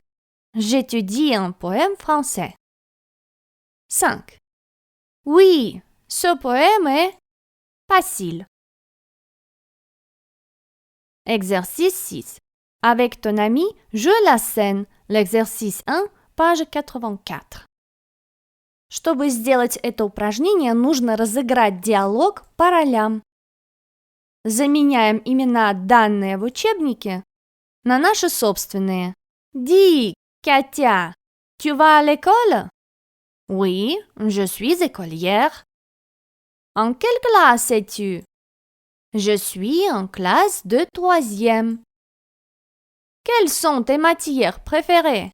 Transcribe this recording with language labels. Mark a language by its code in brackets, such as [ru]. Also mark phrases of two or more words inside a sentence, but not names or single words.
[fr] J'étudie un poème français. 5. Oui, ce poème est facile. Exercice 6. Avec ton ami, joue la scène. L'exercice 1, page 84. [ru] Чтобы сделать это упражнение, нужно разыграть диалог по ролям. Заменяем имена, данные в учебнике, на наши собственные. [fr] Dis, Katia, tu vas à l'école? Oui, je suis écolière. En quelle classe es-tu? Je suis en classe de troisième. Quelles sont tes matières préférées?